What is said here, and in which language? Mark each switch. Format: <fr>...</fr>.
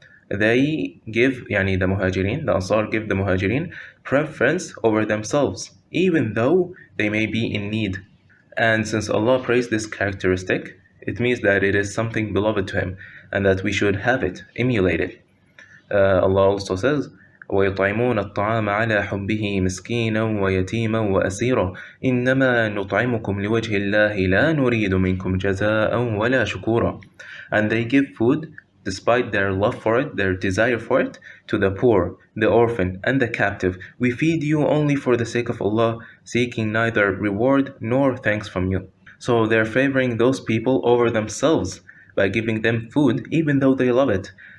<en>They give, yani the Muhajirin, the Ansar give the Muhajirin preference over themselves, even though they may be in need. And since Allah praised this characteristic, it means that it is something beloved to Him and that we should have it, emulate it. Allah also says,</en> <ar>ويطعمون الطعام على حبه مسكينا ويتيما وأسيرا إنما نطعمكم لوجه الله لا نريد منكم جزاء ولا شكورا.</ar> <en>And they give food despite their love for it, their desire for it, to the poor, the orphan, and the captive. We feed you only for the sake of Allah, seeking neither reward nor thanks from you. So they're favoring those people over themselves by giving them food even though they love it.</en>